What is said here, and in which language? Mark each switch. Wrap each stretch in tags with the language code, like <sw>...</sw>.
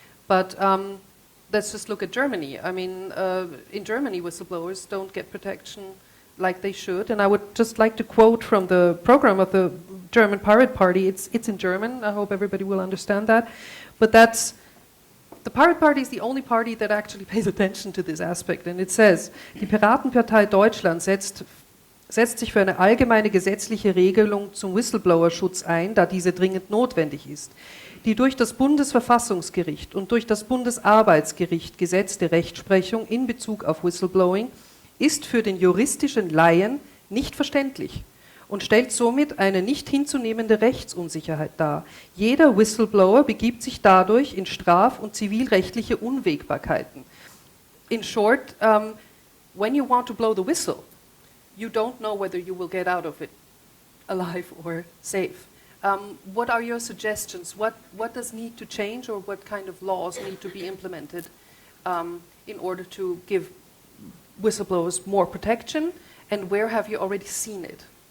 <en>But let's just look at Germany. I mean, in Germany, whistleblowers don't get protection like they should. And I would just like to quote from the program of the German Pirate Party. It's in German. I hope everybody will understand that. But the Pirate Party is the only party that actually pays attention to this aspect.</en> <de>And it says, die Piratenpartei Deutschland setzt sich für eine allgemeine gesetzliche Regelung zum Whistleblower-Schutz ein, da diese dringend notwendig ist. Die durch das Bundesverfassungsgericht und durch das Bundesarbeitsgericht gesetzte Rechtsprechung in Bezug auf Whistleblowing ist für den juristischen Laien nicht verständlich und stellt somit eine nicht hinzunehmende Rechtsunsicherheit dar. Jeder Whistleblower begibt sich dadurch in straf- und zivilrechtliche Unwägbarkeiten.</de> <en>In short, when you want to blow the whistle, you don't know whether you will get out of it alive or safe. What are your suggestions? What does need to change, or what kind of laws need to be implemented in order to give whistleblowers more protection, and where have you already seen it?</en>